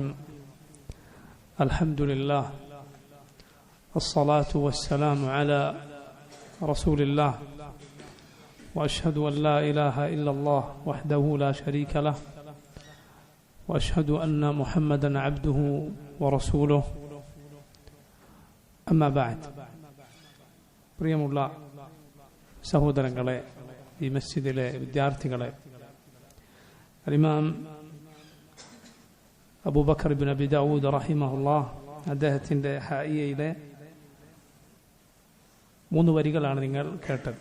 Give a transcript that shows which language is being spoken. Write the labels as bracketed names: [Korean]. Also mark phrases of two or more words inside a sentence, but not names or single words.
[Arabic] الحمد لله، الصلاة والسلام على رسول الله، وأشهد أن لا إله إلا الله وحده لا شريك له، وأشهد أن محمدا عبده ورسوله. أما بعد. [Malayalam] പ്രിയമുള്ള സഹോദരങ്ങളെ, ഈ മസ്ജിദിലെ വിദ്യാർത്ഥികളെ, ഇമാം അബൂബക്കർ ഇബ്നു അബി ദാവൂദ് റഹിമഹുല്ലാഹ് അദ്ദേഹത്തിൻ്റെ ഹായിയയിലെ 3 വരികളാണ് നിങ്ങൾ കേട്ടത്.